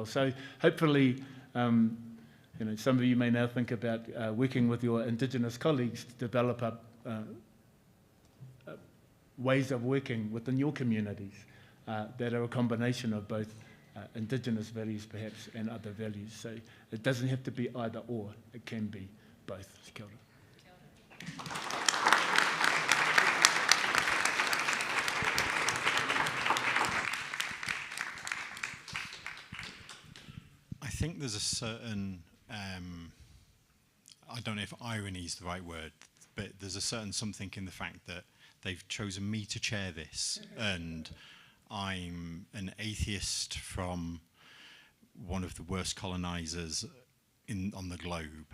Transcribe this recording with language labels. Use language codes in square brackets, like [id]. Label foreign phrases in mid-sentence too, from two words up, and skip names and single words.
[en] So hopefully, some of you may now think about working with your Indigenous colleagues to develop up ways of working within your communities that are a combination of both Indigenous values perhaps and other values. So it doesn't have to be either or, it can be both. [mi] Kia ora. [en] I think there's a certain, I don't know if irony is the right word, but there's a certain something in the fact that they've chosen me to chair this, and I'm an atheist from one of the worst colonisers on the globe.